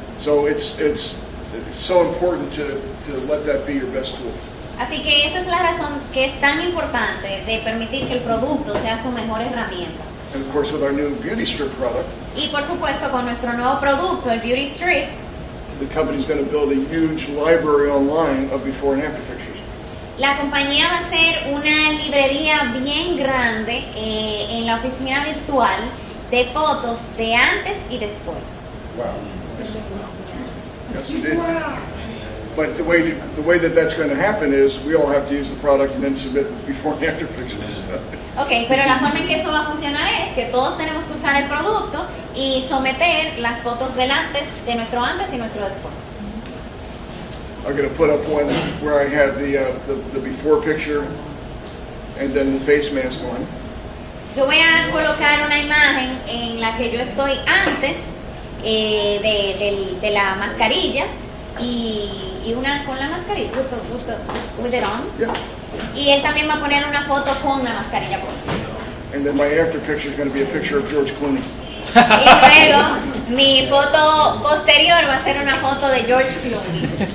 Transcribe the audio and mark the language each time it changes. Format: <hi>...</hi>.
<en>So it's so important to let that be your best tool.</en> <es>Así que esa es la razón que es tan importante de permitir que el producto sea su mejor herramienta.</es> <en>And of course, with our new Beauty Strip product,</en> <es>Y por supuesto con nuestro nuevo producto, el Beauty Strip,</es> <en>the company's going to build a huge library online of before and after pictures.</en> <es>la compañía va a hacer una librería bien grande en la oficina virtual de fotos de antes y después.</es> <en>Wow. Yes, it did. But the way that that's going to happen is we all have to use the product and then submit before and after pictures.</en> <es>Ok, pero la forma en que eso va a funcionar es que todos tenemos que usar el producto y someter las fotos del antes, de nuestro antes y nuestro después.</es> <en>I'm going to put up one where I have the before picture and then the face mask on.</en> <es>Yo voy a colocar una imagen en la que yo estoy antes de la mascarilla y una con la mascarilla,</es> <en>with it on. Yeah.</en> <es>Y él también va a poner una foto con la mascarilla puesta.</es> <en>And then my after picture is going to be a picture of George Clooney.</en> <es>Y luego mi foto posterior va a ser una foto de George Clooney.</es>